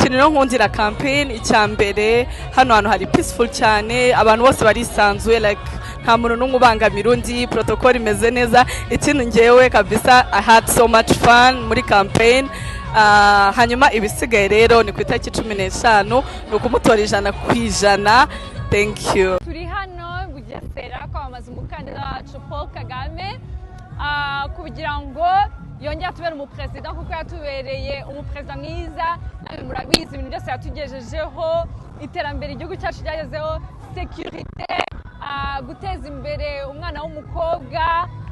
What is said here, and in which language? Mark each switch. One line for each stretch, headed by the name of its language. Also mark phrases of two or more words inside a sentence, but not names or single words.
Kinyarwanda: ikintu no nkundira campaign icyambere hano hantu hari peaceful cyane abantu bose barisanzuye like nta muntu n'umwe ubangamira undi protocol imeze neza ikindi ngewe kabisa
English: I had so much fun
Kinyarwanda: muri campaign hanyuma ibisigaye rero ni ku itariki 15 ni ukumutora 100%.
English: Thank you.
Kinyarwanda: Turi hano Bugesera kwamamaza umukandida wacu Paul Kagame kugira ngo yongera tubere umuperezida kuko yatubereye umuperezida mwiza nawe murabizi ibintu byose yatugejejeho iterambere igihugu cyacu cyagezeho security guteza imbere umwana w'umukobwa